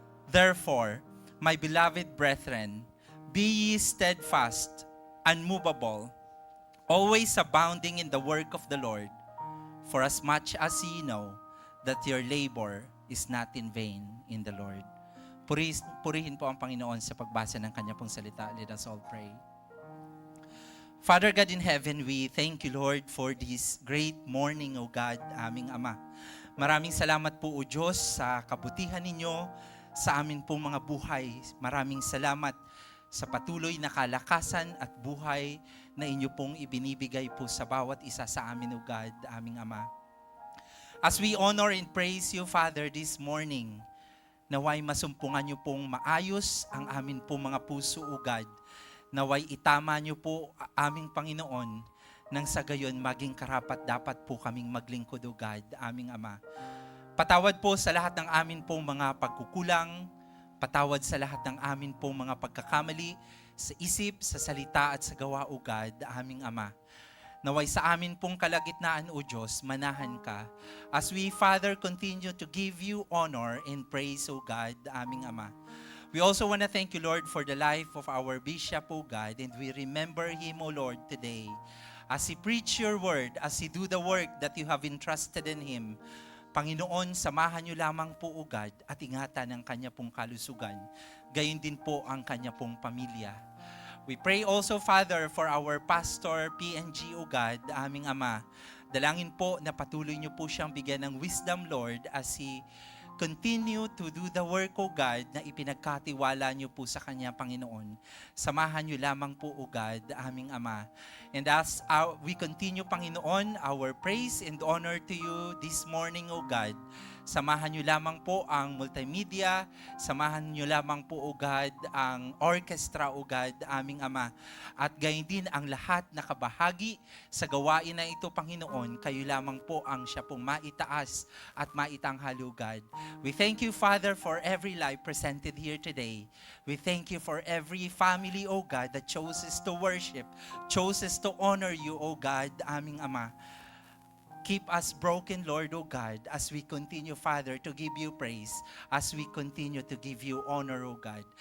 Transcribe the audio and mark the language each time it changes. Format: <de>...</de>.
<en>Therefore, my beloved brethren, be ye steadfast, unmovable, always abounding in the work of the Lord, for as much as ye know that your labor is not in vain in the Lord.</en> <tl>Purihin po ang Panginoon sa pagbasa ng Kanya pong salita.</tl> <en>Let us all pray. Father God in heaven, we thank you, Lord, for this great morning, O God,</en> <tl>aming Ama. Maraming salamat po, O Diyos, sa kabutihan ninyo sa amin pong mga buhay. Maraming salamat sa patuloy na kalakasan at buhay na inyo pong ibinibigay po sa bawat isa sa amin,</tl> <en>O God,</en> <tl>aming Ama.</tl> <en>As we honor and praise you, Father, this morning,</en> <tl>naway masumpungan niyo pong maayos ang amin pong mga puso,</tl> <en>O God.</en> <tl>Naway itama niyo po aming Panginoon nang sa gayon maging karapat dapat po kaming maglingkod,</tl> <en>O God,</en> <tl>aming Ama. Patawad po sa lahat ng amin pong mga pagkukulang, patawad sa lahat ng amin pong mga pagkakamali sa isip, sa salita at sa gawa,</tl> <en>O God,</en> <tl>aming Ama. Naway sa amin pong kalagitnaan, O Diyos, manahan ka.</tl> <en>As we, Father, continue to give you honor and praise, O God,</en> <tl>aming Ama.</tl> <en>We also want to thank you, Lord, for the life of our Bishop, O God, and we remember him, O Lord, today. As he preach your word, as he do the work that you have entrusted in him,</en> <tl>Panginoon, samahan niyo lamang po, O God, at ingatan ang kanya pong kalusugan. Gayon din po ang kanya pong pamilya.</tl> <en>We pray also, Father, for our pastor, PNG, O God,</en> <tl>aming Ama. Dalangin po na patuloy niyo po siyang bigyan ng</tl> <en>wisdom, Lord, as he continue to do the work, O God,</en> <tl>na ipinagkatiwala niyo po sa Kanya, Panginoon. Samahan niyo lamang po,</tl> <en>O God,</en> <tl>aming Ama.</tl> <en>And as we continue,</en> <tl>Panginoon,</tl> <en>our praise and honor to you this morning,</en> <tl>O God, samahan niyo lamang po ang multimedia, samahan niyo lamang po, O God, ang orchestra, O God, aming Ama. At gayon din ang lahat na kabahagi sa gawain na ito, Panginoon, kayo lamang po ang siya pong maitaas at maitanghal,</tl> <en>O God. We thank you, Father, for every life presented here today. We thank you for every family, O God, that chooses to worship, chooses to honor you, O God,</en> <tl>aming Ama.</tl> <en>Keep us broken, Lord, O God, as we continue, Father, to give you praise, as we continue to give you honor, O God.</en>